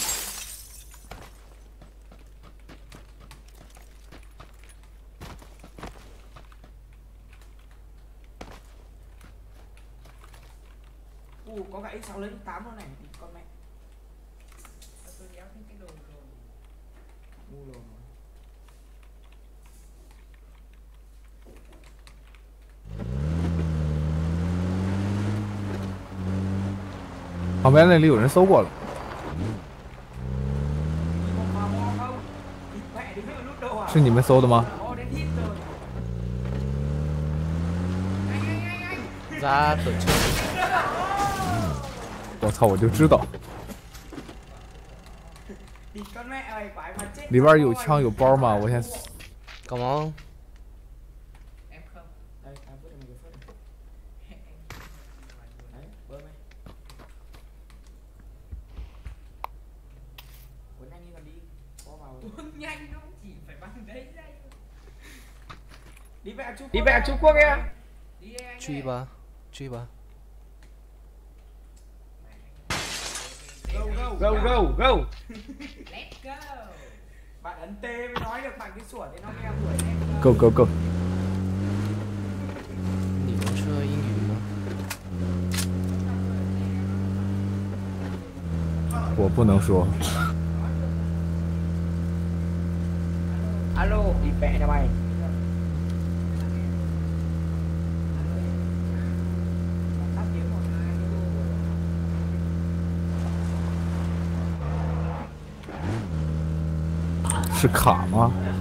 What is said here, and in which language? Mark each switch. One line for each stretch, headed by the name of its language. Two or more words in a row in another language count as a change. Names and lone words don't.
Vietnamese: Có cả X6 lấy X8 luôn này, con mẹ. tôi đéo thấy cái đồ rồi Ngu lồn rồi.
Chinese: 旁边那里有人搜过了。
Vietnamese: Đi một mò mò không? Địt mẹ đứng đây mà lút đồ à?
Chinese: 是你们搜的吗？
Vietnamese: Ô, đến hit rồi. Anh. Ra tổ chức.
Chinese: 我操，我就知道
Vietnamese: Đi con mẹ ơi, quái mà chết.
Chinese: 里边有枪有包吗？我先
English: Come on.
Vietnamese: Em không. Đây, tao vứt cho mày cái phớt này. Đấy, bơm đi. Cuốn nhanh đi còn đi. Có vào. Tuôn nhanh nó chỉ phải bắn đấy đây. Đi về Trung Quốc em. Đi anh. Truy ba. Truy ba.
English: Go. Let's go.
Vietnamese: Bạn ấn T mới nói được bằng cái sủa thì nó nghe đuổi em.
English: go go go。
Chinese: 你能说英语吗？我不能说。
Vietnamese: Alo, đi vẽ cho mày. Tắt tiếng một hai.
Chinese: 是卡吗？